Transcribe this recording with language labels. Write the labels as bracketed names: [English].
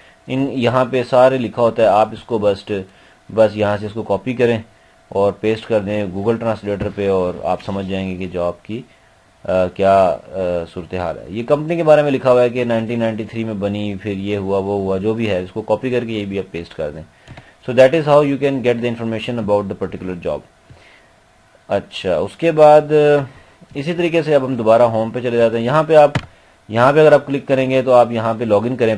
[Urdu] یہاں پہ سارے لکھا ہوتا ہے. آپ اس کو بس یہاں سے اس کو کاپی کریں اور پیسٹ کر دیں گوگل ٹرانسلیٹر پہ, اور آپ سمجھ جائیں گے کہ جاب کی کیا صورتحال ہے. یہ کمپنی کے بارے میں لکھا ہوا ہے کہ 1993 میں بنی, پھر یہ ہوا وہ ہوا, جو بھی ہے اس کو کاپی کر کے یہ بھی آپ پیسٹ کر دیں. [English] So that is how you can get the information about the particular job. [Urdu] اچھا, اس کے بعد اسی طریقے سے اب ہم دوبارہ ہوم پہ چلے جاتے ہیں. یہاں پہ اگر آپ کلک کریں گے تو آپ یہاں پہ لاگ ان کریں.